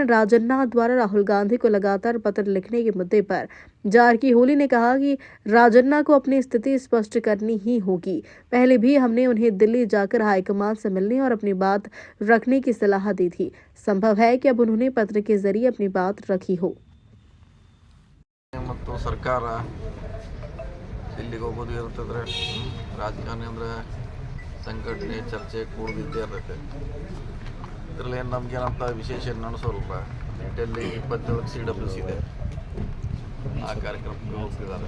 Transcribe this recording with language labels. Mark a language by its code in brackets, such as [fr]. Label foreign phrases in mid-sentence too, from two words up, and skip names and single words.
[hi] राजन्ना द्वारा राहुल गांधी को लगातार पत्र लिखने के मुद्दे पर जारकीहोली ने कहा कि राजन्ना को अपनी स्थिति स्पष्ट करनी ही होगी। पहले भी हमने उन्हें दिल्ली जाकर हाईकमान से मिलने और अपनी बात रखने की सलाह दी थी। संभव है कि अब उन्होंने पत्र के जरिए अपनी बात रखी हो। [kn] ಮತ್ತು ಸರ್ಕಾರ ಇಲ್ಲಿಗೆ ಹೋಗೋದು ಇರ್ತದ್ರೆ ರಾಜಕಾರಣಿ ಅಂದರೆ ಸಂಘಟನೆ ಚರ್ಚೆ ಕೂಡಿದ್ದೇ ಇರ್ತೈತೆ. ಇದರಲ್ಲಿ ಏನು ನಮಗೇನಂತ ವಿಶೇಷ ಏನು ನಡೆಸೋಲ್ಪ. ಡೆಲ್ಲಿ 27 CWC ಇದೆ, ಆ ಕಾರ್ಯಕ್ರಮಕ್ಕೆ ಹೋಗ್ತಿದ್ದಾರೆ.